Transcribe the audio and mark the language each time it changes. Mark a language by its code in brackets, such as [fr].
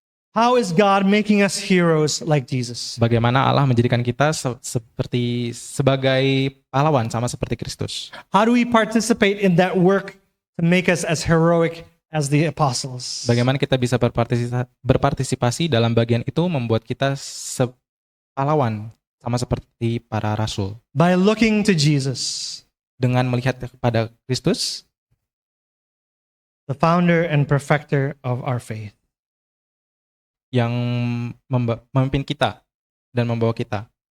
[en] How is God making us heroes like Jesus? [id] Bagaimana Allah menjadikan kita sebagai pahlawan sama seperti Kristus. [en] How do we participate in that work to make us as heroic as the apostles? [id] Bagaimana kita bisa berpartisipasi dalam bagian itu membuat kita pahlawan sama seperti para rasul. [en] By looking to Jesus, [id] Dengan melihat kepada Kristus, [en] the founder and perfecter of our faith. [id] yang memimpin kita dan membawa kita.